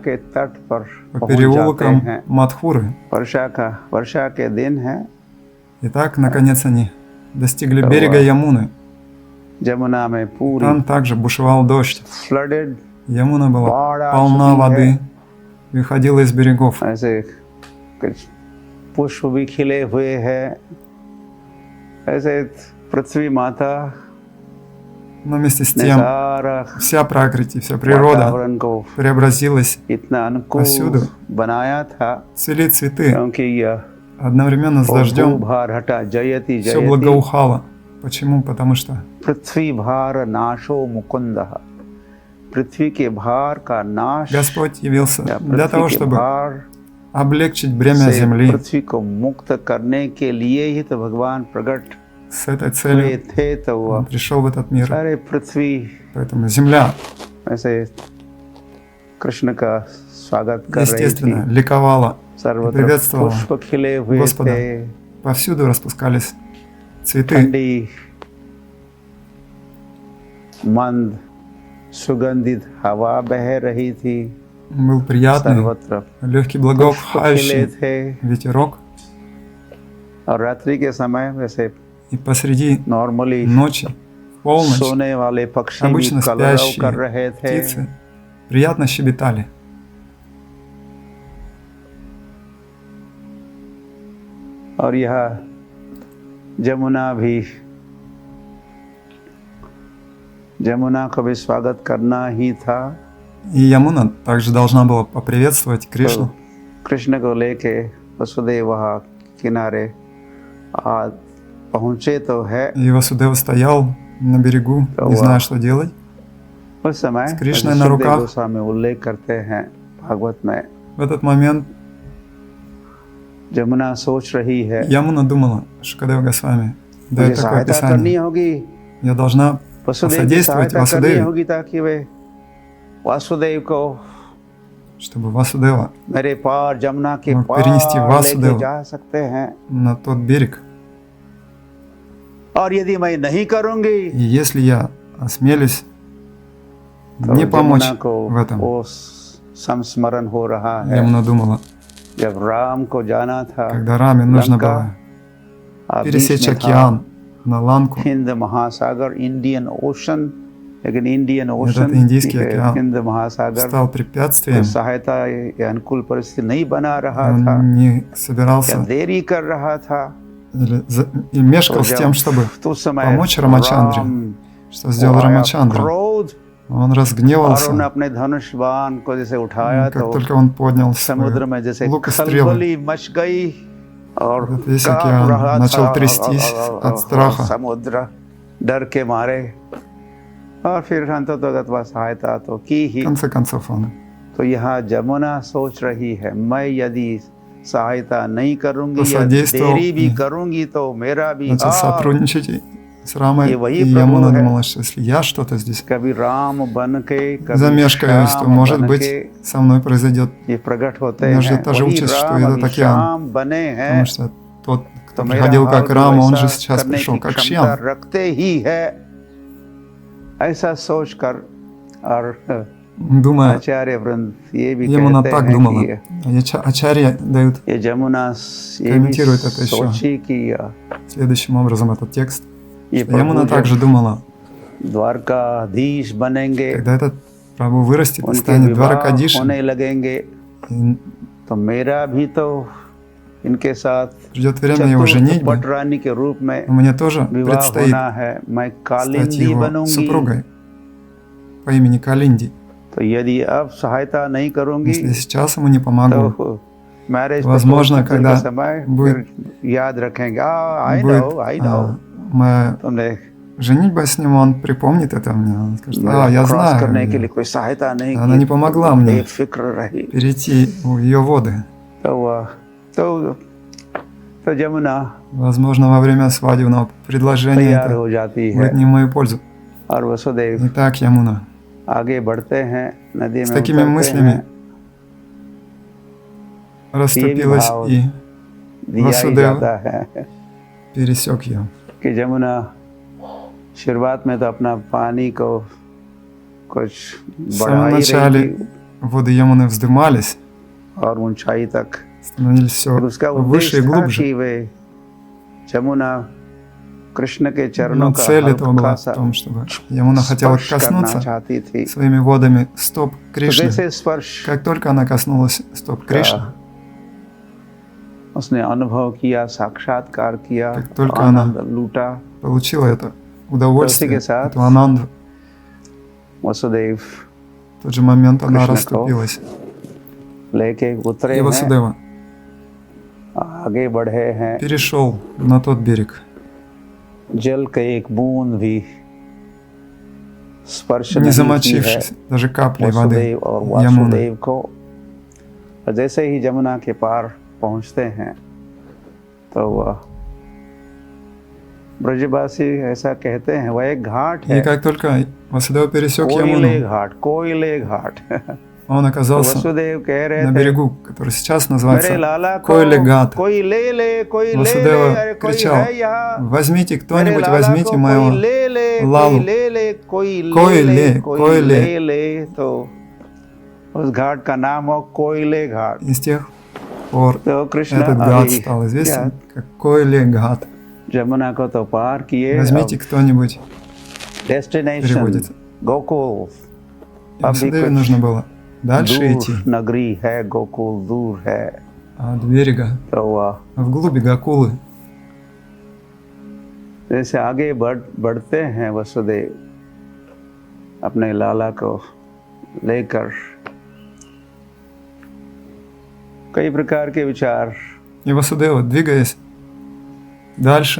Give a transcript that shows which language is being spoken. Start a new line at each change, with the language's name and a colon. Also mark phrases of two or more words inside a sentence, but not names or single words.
Hindi: के तट पर
Russian: по
Hindi: पहुंच जाते
Russian: переулкам
Hindi: हैं।
Russian: Мадхуры.
Hindi: वर्षा के दिन है।
Russian: И так, наконец, они достигли берега Ямуны.
Hindi: जमुना में पूरी
Russian: Там также бушевал дождь.
Hindi: फ्लडेड
Russian: Ямуна была
Hindi: बाढ़ आ
Russian: полна
Hindi: चुकी
Russian: воды
Hindi: है।
Russian: и выходила из берегов.
Hindi: ऐसे कुछ पुष्प भी खिले हुए हैं। ऐसे पृथ्वी माता
Russian: Но вместе с
Hindi: ने
Russian: тем
Hindi: सारा
Russian: вся пракрити, вся природа
Hindi: वातावरण को
Russian: преобразилась.
Hindi: इतना अनुकूल
Russian: повсюду
Hindi: बनाया था,
Russian: Цвели цветы.
Hindi: क्योंकि यह
Russian: Одновременно с дождем
Hindi: भार हटा जयति
Russian: все
Hindi: जयति
Russian: благоухало. Почему? Потому что
Sanskrit: पृथ्वी भार नाशो मुकुंदः।
Hindi: पृथ्वी के भार का नाश
Russian: Господь явился
Hindi: या
Russian: для
Hindi: पृथ्वी
Russian: того,
Hindi: के
Russian: чтобы
Hindi: भार
Russian: облегчить бремя
Hindi: से
Russian: земли.
Hindi: पृथ्वी को मुक्त करने के लिए ही तो भगवान प्रकट
Russian: С этой
Hindi: हुए
Russian: целью
Hindi: थे। तो
Russian: Он
Hindi: वह
Russian: пришел в этот мир.
Hindi: सारे पृथ्वी
Russian: Поэтому земля,
Hindi: ऐसे कृष्ण का स्वागत कर रही
Russian: естественно,
Hindi: थी।
Russian: ликовала.
Hindi: सर्वत्र
Russian: приветствовала
Hindi: पुष्प खिले हुए
Russian: Господа.
Hindi: थे।
Russian: Повсюду распускались цветы.
Hindi: ठंडी मंद सुगंधित हवा बह रही थी।
Russian: Был приятный,
Hindi: सर्वत्र
Russian: легкий,
Hindi: पुष्प खिले
Russian: благоухающий
Hindi: थे।
Russian: ветерок.
Hindi: और रात्रि के समय वैसे
Russian: И посреди
Hindi: नॉर्मली
Russian: ночи, в полночь,
Hindi: सोने वाले पक्षी भी
Russian: обычно
Hindi: कलरव
Russian: спящие
Hindi: कर रहे थे।
Russian: птицы приятно щебетали.
Hindi: और यह जमुना को भी स्वागत करना ही था।
Russian: И Ямуна также должна была поприветствовать
Hindi: तो
Russian: Кришну.
Hindi: कृष्ण को लेके वसुदेव वहाँ किनारे पहुँचे तो है।
Russian: И Васудева стоял на берегу, не зная, что делать.
Hindi: उस समय
Russian: с Кришной на руках.
Hindi: गोस्वामी उल्लेख करते हैं भागवत में,
Russian: В этот момент
Hindi: जमुना सोच रही है
Russian: Ямуна думала, Шукадева Госвами
Hindi: मुझे
Russian: дает такое
Hindi: सहायता करनी
Russian: описание.
Hindi: होगी,
Russian: Я должна
Hindi: वसुदेव की
Russian: посодействовать
Hindi: सहायता करनी Васудеве, होगी ताकि वे वासुदेव को
Russian: чтобы Васудева
Hindi: मेरे पार जमुना के मग पार
Russian: перенести
Hindi: लेके
Russian: Васудева
Hindi: जा सकते हैं।
Russian: на тот берег.
Hindi: और यदि मैं नहीं करूंगी
Russian: И если я осмелюсь
Hindi: तो
Russian: не помочь
Hindi: जमुना को
Russian: в этом,
Hindi: वो संस्मरण हो रहा है
Russian: Ямуна думала,
Hindi: जब राम को जाना था когда Раме нужно लंका,
Russian: было
Hindi: और बीच
Russian: пересечь
Hindi: में था
Russian: океан на Ланку,
Hindi: हिंद महासागर,
English: Indian Ocean,
Hindi: लेकिन इंडियन
Russian: этот
Hindi: ओशन
Russian: Индийский океан
Hindi: हिंद महासागर
Russian: стал препятствием,
Hindi: सहायता या अनुकूल परिस्थिति नहीं बना रहा
Russian: он
Hindi: था
Russian: не
Hindi: या
Russian: собирался
Hindi: देरी कर रहा था।
Russian: и мешкал
Hindi: तो
Russian: с тем, чтобы
Hindi: तो उस समय
Russian: помочь Рамачандре.
Hindi: राम
Russian: Что сделал
Hindi: को आया
Russian: Рамачандра?
Hindi: क्रोध,
Russian: Он
Hindi: और
Russian: разгневался,
Hindi: उन्होंने अपने धनुष बाण को जैसे उठाया
Russian: как
Hindi: तो
Russian: только он поднял
Hindi: समुद्र
Russian: свой
Hindi: में जैसे
Russian: лук и стрелы.
Hindi: खलबली मच गई और
Russian: Этот весь
Hindi: कांप
Russian: океан
Hindi: रहा
Russian: начал
Hindi: था
Russian: трястись
Hindi: और
Russian: от страха.
Hindi: समुद्र डर के मारे, और फिर अंततः वह सहायता तो की
Russian: В
Hindi: ही।
Russian: конце концов он
Hindi: तो यहाँ जमुना सोच रही है, मैं यदि सहायता नहीं करूंगी या
Russian: посодействовал
Hindi: देरी भी
Russian: и
Hindi: करूंगी तो मेरा भी
Russian: начал сотрудничать с Рамой.
Hindi: ये वही
Russian: И
Hindi: प्रभु
Russian: Ямуна
Hindi: है।
Russian: думала, что если я что-то здесь
Hindi: कभी राम बन के कभी
Russian: замешкаюсь, то,
Hindi: श्याम
Russian: может
Hindi: बन
Russian: быть,
Hindi: के
Russian: со мной произойдет,
Hindi: ये प्रकट होते
Russian: у меня
Hindi: हैं।
Russian: ждет та же
Hindi: वही
Russian: участь, что
Hindi: राम
Russian: этот
Hindi: अभी
Russian: океан.
Hindi: श्याम बने हैं,
Russian: потому что тот,
Hindi: तो
Russian: кто
Hindi: मेरा
Russian: приходил
Hindi: हाल
Russian: как
Hindi: भी
Russian: Рама, он же
Hindi: वैसा
Russian: сейчас
Hindi: करने
Russian: пришел
Hindi: की
Russian: как
Hindi: क्षमता
Russian: Шьям.
Hindi: रखते ही है। ऐसा सोचकर और
Russian: Думая,
Hindi: आचार्य वृंद ये भी
Russian: Ямуна
Hindi: कहते
Russian: так
Hindi: हैं
Russian: думала.
Hindi: कि
Russian: И Ачарья дают
Hindi: ये जमुना ये भी
Russian: комментирует это еще
Hindi: सोची कि
Russian: следующим образом этот текст.
Hindi: ये
Russian: Ямуна
Hindi: प्रभु
Russian: также
Hindi: जब
Russian: думала,
Hindi: द्वारकाधीश बनेंगे,
Russian: когда этот Прабху вырастет и
Hindi: उनके
Russian: станет
Hindi: विवाह
Russian: Дваракадишем,
Hindi: होने लगेंगे,
Russian: и
Hindi: तो मेरा भी तो इनके साथ
Russian: Придет время его
Hindi: चतुर्थ
Russian: женитьбы,
Hindi: पटरानी के रूप में
Russian: но мне тоже
Hindi: विवाह
Russian: предстоит
Hindi: होना है। मैं
Russian: стать
Hindi: कालिंदी
Russian: его
Hindi: बनूंगी।
Russian: супругой по имени Калинди.
Hindi: तो यदि अब सहायता नहीं करूंगी
Russian: Если сейчас ему не помогу,
Hindi: तो मैरिज
Russian: возможно,
Hindi: के
Russian: когда
Hindi: समय
Russian: будет-
Hindi: फिर याद रखेंगे, आई
Russian: будет
Hindi: नो
Russian: моя
Hindi: तुमने
Russian: женитьба с ним, он припомнит это мне, он скажет: я
Hindi: क्रॉस करने के
Russian: знаю,
Hindi: लिए कोई सहायता नहीं
Russian: она
Hindi: की,
Russian: не помогла мне
Hindi: बेफिक्र रही।
Russian: перейти ее воды.
Hindi: तो जमुना
Russian: Возможно, во время свадебного предложения
Hindi: तैयार
Russian: это
Hindi: हो जाती है
Russian: будет не в мою пользу.
Hindi: और वसुदेव
Russian: Итак, Ямуна,
Hindi: आगे बढ़ते हैं, नदी
Russian: с
Hindi: में
Russian: такими
Hindi: उतरते
Russian: мыслями
Hindi: हैं।
Russian: расступилась
Hindi: भाव
Russian: и
Hindi: दिया ही
Russian: Vasudeva
Hindi: जाता है
Russian: пересек ее.
Hindi: कि जमुना शुरुआत में तो अपना पानी को कुछ
Russian: В
Hindi: बढ़ा
Russian: самом
Hindi: ही रही
Russian: начале
Hindi: थी
Russian: воды Ямуны вздымались,
Hindi: और ऊंचाई तक।
Russian: становились все
Hindi: और उसका
Russian: выше и
Hindi: उद्देश्य था
Russian: глубже.
Hindi: कि वे जमुना कृष्ण के चरणों
Russian: Но
Hindi: का
Russian: цель этого
Hindi: हल्का
Russian: была в
Hindi: सा
Russian: том, чтобы Ямуна хотела
Hindi: स्पर्श करना
Russian: коснуться
Hindi: चाहती थी।
Russian: своими водами стоп
Hindi: तो
Russian: Кришны.
Hindi: जैसे स्पर्श
Russian: Как только она коснулась стоп Кришны,
Hindi: उसने अनुभव किया, साक्षात्कार किया,
Russian: как только она
Hindi: आनंद लूटा,
Russian: получила это удовольствие,
Hindi: के साथ
Russian: эту ананду,
Hindi: वसुदेव
Russian: в тот же момент она
Hindi: Кришна को
Russian: расступилась.
Hindi: लेके उतरे
Russian: И
Hindi: हैं,
Russian: Васудева
Hindi: आगे बढ़े हैं।
Russian: перешел на тот берег.
Hindi: जल के एक बूंद भी स्पर्श
Russian: Не
Hindi: नहीं की है
Russian: замочившись даже каплей воды
Hindi: वसुदेव और
Russian: Ямуны.
Hindi: वासुदेव को। और जैसे ही जमुना के पार पहुंचते हैं तो वह ब्रजवासी ऐसा कहते हैं, वह एक घाट
Russian: И
Hindi: है,
Russian: как только Васудева пересек
Hindi: कोयले
Russian: Ямуну,
Hindi: घाट, कोयले घाट।
Russian: он
Hindi: तो
Russian: оказался
Hindi: वसुदेव कह रहे
Russian: на
Hindi: थे,
Russian: берегу, который сейчас
Hindi: मेरे
Russian: называется
Hindi: लाला को
Russian: Койле-Гат.
Hindi: कोई ले ले, कोई ले ले,
Russian: Васудева
Hindi: अरे कोई
Russian: кричал:
Hindi: है यहाँ,
Russian: возьмите,
Hindi: मेरे
Russian: кто-нибудь
Hindi: लाला
Russian: возьмите
Hindi: को कोई
Russian: моего
Hindi: ले ले,
Russian: Лалу.
Hindi: कोई ले ले, कोई ले कोयले, ले, कोई कोयले। ले ले। तो उस घाट का नाम हो कोयले घाट।
Russian: И с тех пор
Hindi: तो कृष्ण
Russian: этот гад
Hindi: अभी
Russian: стал известен как Койле-Гат.
Hindi: जमुना को तो पार किए,
Russian: Возьмите кто-нибудь.
Hindi: डेस्टिनेशन
Russian: переводится.
Hindi: गोकुल।
Russian: И Васудеве нужно было дальше идти,
Hindi: दूर नगरी है, गोकुल दूर है।
Russian: от берега
Hindi: तो वह
Russian: вглубь Гакулы.
Hindi: जैसे आगे बढ़ते हैं वसुदेव अपने लाला को लेकर, कई प्रकार के विचार
Russian: И Васудева, двигаясь дальше,